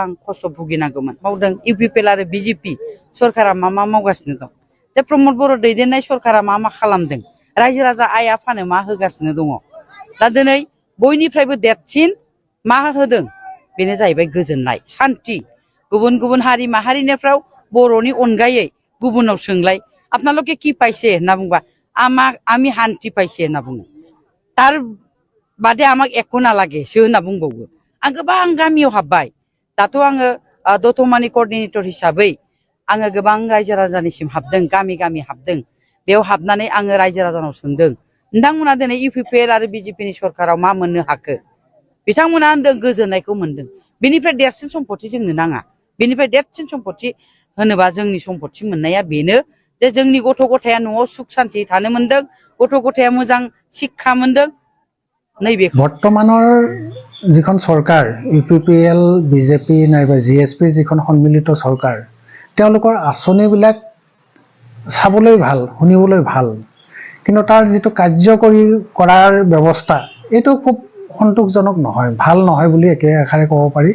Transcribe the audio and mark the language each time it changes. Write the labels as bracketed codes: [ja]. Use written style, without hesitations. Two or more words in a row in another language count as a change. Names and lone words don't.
[brx] खस्थ' भुगिनांगौमोन मावदों UPPL आरो BJP सरकारा मा मावगासिनो दं दा प्रमोद बर' दैदेननाय सरकारा मा खालामदों रायजो राजा आइ आफानो मा होगासिनो दङ दा दिनै बयनिफ्रायबो देरसिन मा होदों बेनो जाहैबाय गोजोननाय शान्ति गुबुन गुबुन हारि माहारिनिफ्राय बर'नि अनगायै गुबुनाव सोंलाय आपनालोके [as] কি পাইছে [brx] होनना बुंबा [as] আমি শান্তি পাইছে [brx] होनना बुङो तार बादे आमाक एकো नालागेसो होनना बुंबावो आं गोबां गामियाव हाबबाय दाथ' आङो दतमानि कोअर्डिनेटर हिसाबै आङो गोबां रायजो राजानिसिम हाबदों गामि गामि हाबदों बेयाव हाबनानै आङो रायजो राजानाव सोंदों नोंथांमोना दिनै UPPL आरो BJP नि सरकाराव मा मोननो हाखो बिथांमोना होनदों गोजोननायखौ मोनदों बेनिफ्राय देरसिन सम्पति जोंनो नाङा बेनिफ्राय देरसिन सम्पति होनोबा जोंनि सम्पति मोननाया बेनो जे जोंनि गथ' गथाया न'आव सुख शान्ति थानो मोनदों गथ' गथाया मोजां शिक्षा मोनदों नैबेखौ [as] বৰ্তমানৰ যিখন চৰকাৰ UPPL বিজেপি নাইবা জিএছপিৰ যিখন সন্মিলিত চৰকাৰ তেওঁলোকৰ আঁচনিবিলাক চাবলৈ ভাল শুনিবলৈ ভাল কিন্তু তাৰ যিটো কাৰ্যকৰী কৰাৰ ব্যৱস্থা এইটো খুব সন্তোষজনক নহয় ভাল নহয় বুলি একেষাৰে ক'ব পাৰি